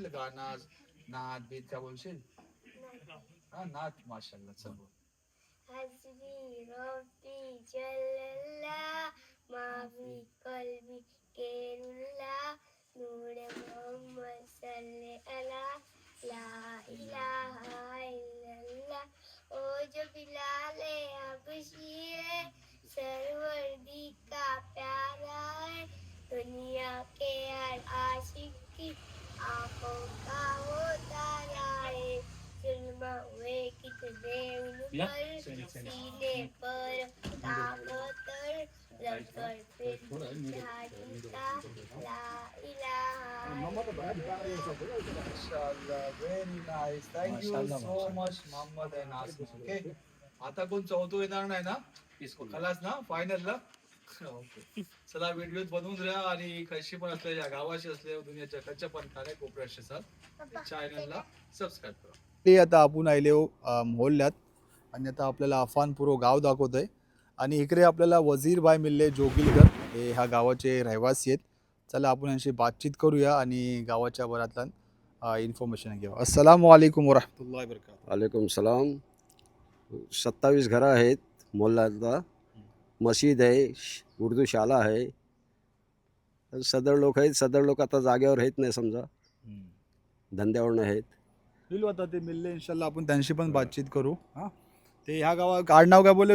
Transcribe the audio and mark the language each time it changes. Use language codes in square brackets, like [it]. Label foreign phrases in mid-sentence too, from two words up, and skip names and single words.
[mr] गाणं नात बीत काय बोलशील? हा नात. माशाल्लाह. चल बोल. [ar] حسبي ربي جل الله ما في قلبي غير الله نور محمد صلى على لا إله إلا الله. [hi] ओ जो बिलाल हबशी है सरवर्दी का प्यारा है दुनिया के हर आशिक की आंखों का वो तारा है. जुल्म हुए कितने उन पर सीने पर ताकतर लश्कर पे जाता [ar] لا إله. [hi] माशाल्लाह. [en] Very nice. Thank you so much Mohammad and Asif. OK. [mr] आता कोण चौथं येणार नाही ना? खलास ना फायनलला? ओके. चला व्हिडिओ बनवून द्या आणि कशी पण असले या गावाशी असले दुनियाच्या कच्च्या पण कान्या कोपऱ्याशी असतात चॅनलला सबस्क्राईब करा. आता आपण आले मोहल्ल्यात आणि आता आपल्याला अफान पुरो गाव दाखवतोय आणि इकडे आपल्याला वजीरभाई मिळले जोगिलकर हे ह्या गावाचे रहिवासी आहेत. चला आपण यांची बातचीत करूया आणि गावाच्या बरातला इन्फॉर्मेशन घेऊ. [ar] السلام عليكم ورحمة الله وبركاته. وعليكم السلام. [mr] 27 घरं आहेत मोहल्ल्याला. मस्जिद आहे, उर्दू शाळा आहे, सदर लोक आहेत, सदर लोक आता जागेवर आहेत नाही समजा, धंद्यावर नाही आहेत. मिळू आता ते मिळले इंशाल्लाह, आपण त्यांशी पण बातचीत करू. हां, ते ह्या गावात आडनाव काय बोलले?